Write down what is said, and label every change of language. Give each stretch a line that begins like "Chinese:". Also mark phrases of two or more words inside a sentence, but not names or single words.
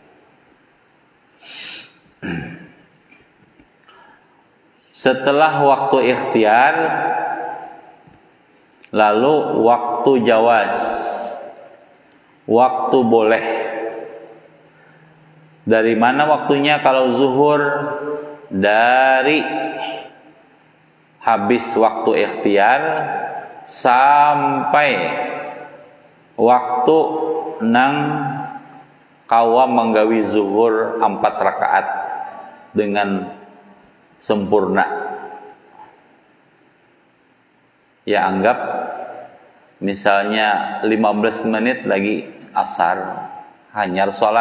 Indonesian: Setelah waktu ikhtiar, lalu waktu jawaz. Waktu boleh. Dari mana waktunya kalau zuhur?
Banjar: Dari habis waktu ikhtiar sampai waktu nang kawa menggawi zuhur 4 rakaat dengan sempurna. Ya anggap misalnya 15 menit lagi asar, hanyar sholat.